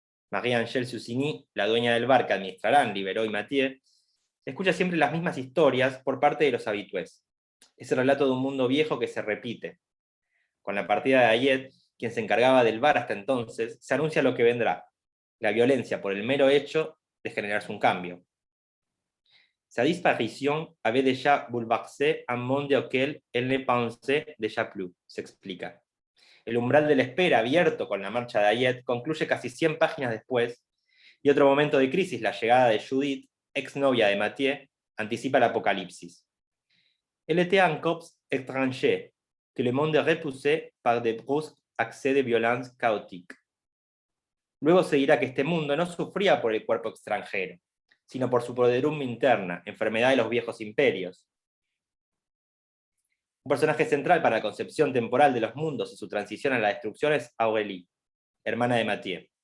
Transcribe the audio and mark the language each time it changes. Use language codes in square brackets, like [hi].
[es] Marie-Angèle Susini, la dueña del bar que administrarán Liberó y Mathieu, escucha siempre las mismas historias por parte de los habitués. Es el relato de un mundo viejo que se repite. Con la partida de Hayet, quien se encargaba del bar hasta entonces, se anuncia lo que vendrá: la violencia por el mero hecho de generarse un cambio. [fr] Sa disparition avait déjà bouleversé un monde auquel elle ne pensait déjà plus, [es] se explica. El umbral de la espera, abierto con la marcha de Hayet, concluye casi 100 páginas después, y otro momento de crisis, la llegada de Judith, exnovia de Mathieu, anticipa el apocalipsis. [fr] Elle était un corps étranger, que le monde repoussé par des brusques accès de violence chaotique. [es] Luego se dirá que este mundo no sufría por el cuerpo extranjero, sino por su podredumbre interna, enfermedad de los viejos imperios. Un personaje central para la concepción temporal de los mundos y su transición a la destrucción es Aurélie, hermana de Mathieu.